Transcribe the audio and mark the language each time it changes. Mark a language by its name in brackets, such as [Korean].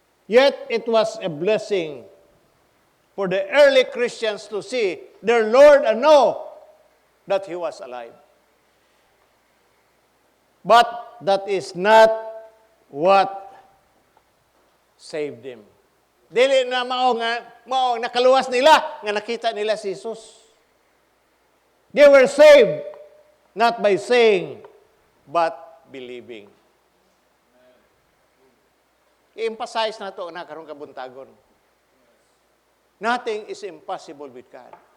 [English] Yet it was a blessing for the early Christians to see their Lord and know that He was alive. But that is not what saved them. [Cebuano] Dili na mao nakaluwas nila nga nakita nila si Jesus. [English] They were saved not by saying but believing. [Cebuano] I-emphasize na ito na karong kabuntagon. [English] Nothing is impossible with God.